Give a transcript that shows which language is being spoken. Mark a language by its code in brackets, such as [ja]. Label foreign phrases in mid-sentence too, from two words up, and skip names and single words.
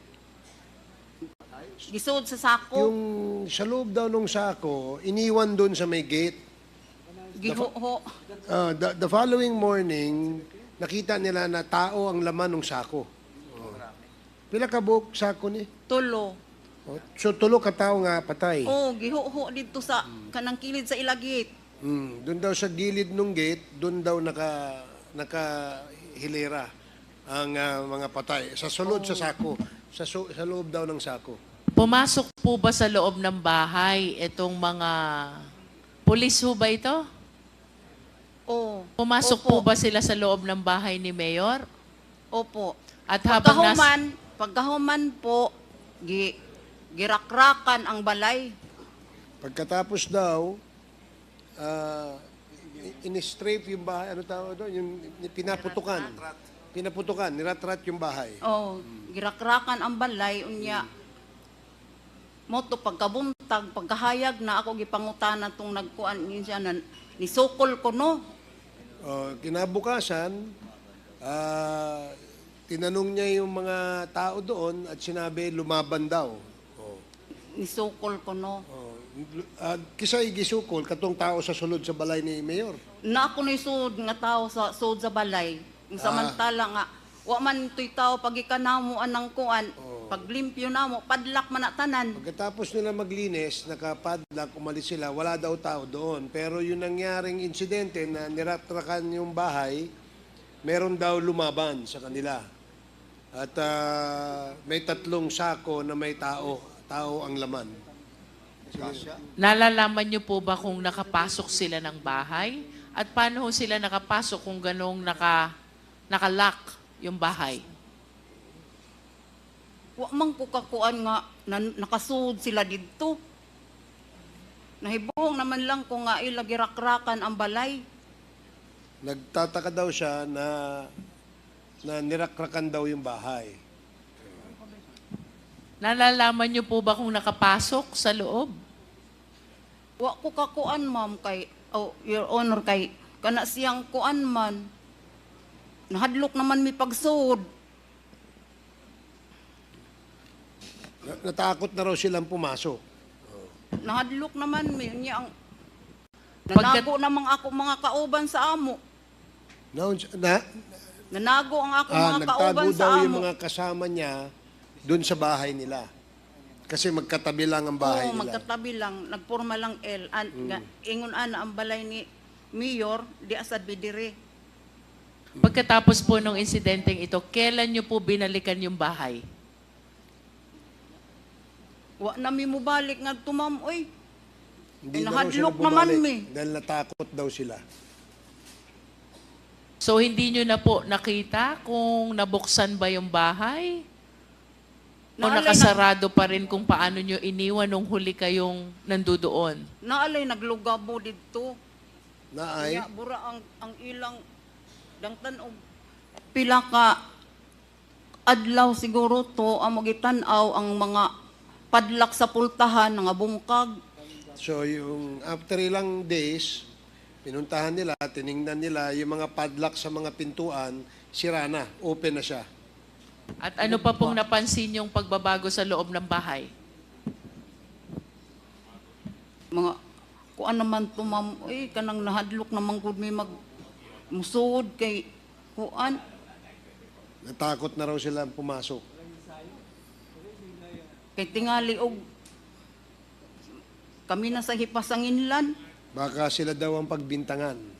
[ceb] Gisud sa sako, [tl] Yung sa loob daw nung sako, iniwan doon sa may gate. [ceb] gihoho. [en] The following morning, [tl] nakita nila na tao ang laman ng sako. [ceb] Pila ka buok sako ni? Tulo. So tulo ka tao nga patay. Oh, gihoho dito sa kanang kilid sa ilagit. [tl] Doon daw sa gilid ng gate, doon daw nakahilera ang mga patay. [ceb] Sa sulod sa sako, [tl] sa loob daw ng sako. Pumasok po ba sa loob ng bahay itong mga pulis ho ba ito? Oh. Pumasok Opo. po ba sila sa loob ng bahay ni Mayor? Opo. At habang [ceb] Pagkahuman po, girakrakan ang balay. [tl] Pagkatapos daw, in-strafe yung bahay, ano tawag doon? Yung pinaputukan. Pinaputukan, niratrat yung bahay. Oh, [ceb] girakrakan ang balay unya. Moto pagkabuntag, pagkahayag na ako gipangutana tong nagkuan niya na nisukol ko no. [tl] Kinabukasan, tinanong niya yung mga tao doon at sinabi lumaban daw. [ceb] Nisukol ko no. Kisay gisukol katong tao sa sulod sa balay ni Mayor. Na ako ni sud nga tao sa sud sa balay. Ang samantala nga wa man toy tao pagikanamo anang kuan. Paglimpyo namo padlak man na tanan. [tl] Pagkatapos nila maglinis, nakapadlock, umalis sila, wala daw tao doon. Pero yung nangyaring insidente na niratrakan yung bahay, meron daw lumaban sa kanila. At may 3 sako na may tao ang laman. nalalaman niyo po ba kung nakapasok sila ng bahay? At paano ho sila nakapasok kung ganong nakalock yung bahay? [ceb] Wa man ko kakuan nga nakasud sila didto. Nahibong naman lang ko nga ila girakrakan ang balay. [tl] Nagtataka daw siya na nirakrakan daw yung bahay. Nalalaman niyo po ba kung nakapasok sa loob? [ceb] Wa ko kakuan ma'am kay [en] Your Honor [ceb] kay kana siyang kuan man. Nahadlok naman mi pagsud. [tl] Natakot na raw silang pumasok. [ceb] Nahadlok naman mi niya ang Pagkat- nanago namang ako mga kauban sa amo. Nanago ang ako mga [tl] Nagtago [ceb] kauban [tl] daw [ceb] sa [tl] yung [ceb] amo. [tl] mga kasama niya doon sa bahay nila. Kasi magkatabi lang ang bahay Oo, nila. magkatabi lang, nagporma lang L. [ceb] Ingon ana ang balay ni Mayor, di asad bidire. [tl] Pagkatapos po ng insidenteng ito, kailan nyo po binalikan yung bahay? [ceb] Wa nami mo balik nga to, ma'am, oy. [tl] Hindi na raw sila [ceb] Nahadlok naman, [tl] bumalik [ceb] me. [tl] dahil natakot daw sila. So hindi nyo na po nakita kung nabuksan ba yung bahay? O [ceb] Naalay [tl] nakasarado pa rin kung paano nyo iniwan nung huli kayong nandoon? [ceb] Naalay naglugabo dito. Na ay, Kaya bura ang ilang dangtan og pila ka adlaw siguro to ang magitan-aw ang mga padlak sa pultahan nga bungkag. [tl] so yung after ilang days, pinuntahan nila, tiningnan nila yung mga padlock sa mga pintuan, sira na, open na siya. At ano pa pong napansin yung pagbabago sa loob ng bahay? [ceb] Mga kuan naman to, ma'am, oy kanang nahadlok naman gud may mag musud kay kuan. [tl] Natakot na raw sila pumasok. [ceb] Kay tingali og kami na sa hipasanginlan. [tl] Baka sila daw ang pagbintangan.